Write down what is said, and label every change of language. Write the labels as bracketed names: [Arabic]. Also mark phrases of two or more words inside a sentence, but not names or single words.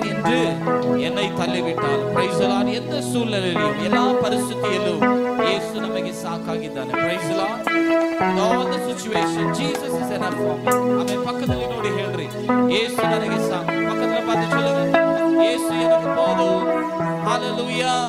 [Tamil] என்று என்னை தள்ளிவிட்டாலும் [English] praise the lord [Tamil] எந்த சூழ்நிலையிலும் எல்லா [Kannada] ಪರಿಸ್ಥಿತಿಯಲ್ಲೂ ಯೇಸು ನಮಗೆ ಸಾಕಾಗಿದ್ದಾನೆ [English] praise the lord in all the situation Jesus is enough for me [Kannada] ಆಮೆನ್ ಪಕ್ಕದಲ್ಲಿ ನೋಡಿ ಹೇಳ್ರಿ ಯೇಸು ನನಗೆ ಸಾಕು ಪಕ್ಕದಲ್ಲಿ [Tamil] பார்த்து சொல்லுங்க [Kannada] ಯೇಸು [Tamil] எனக்கு போதும் ஹல்லேலூயா